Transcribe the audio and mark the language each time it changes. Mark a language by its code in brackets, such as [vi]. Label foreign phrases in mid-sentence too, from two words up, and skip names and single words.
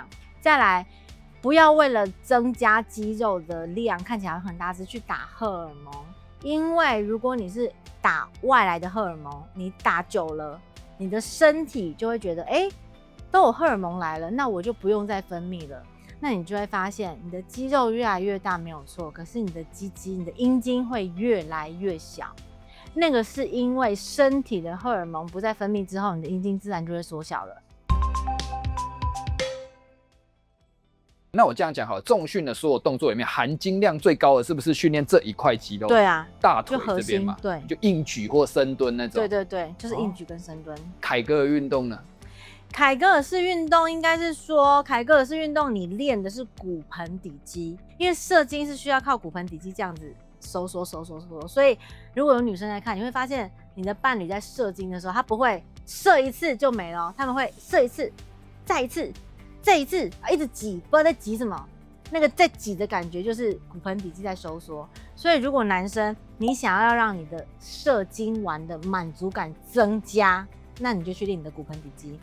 [zh] 再來，不要為了增加肌肉的量，看起來很大只去打荷爾蒙，因為如果你是打外來的荷爾蒙，你打久了，你的身體就會覺得，都有荷爾蒙來了，那我就不用再分泌了。那你就會發現，你的肌肉越來越大沒有錯，可是你的雞雞、你的陰莖會越來越小。那個是因為身體的荷爾蒙不再分泌之後，你的陰莖自然就會縮小了。那我這樣講好了，重訓的所有動作裡面含金量最高的是不是訓練這一塊肌肉？对啊，大腿這邊嘛，對，就硬舉或深蹲那種。對，就是硬舉跟深蹲。凱格爾運動呢？凱格爾式運動應該是說，凱格爾式運動你練的是骨盆底肌，因為射精是需要靠骨盆底肌這樣子收縮，所以如果有女生來看，你會發現你的伴侶在射精的時候，他不會射一次就沒了，他們會射一次，再一次。這一次一直擠，不知道在擠什麼。那個在擠的感覺就是骨盆底肌在收縮。所以如果男生你想要讓你的射精完的滿足感增加，那你就去練你的骨盆底肌。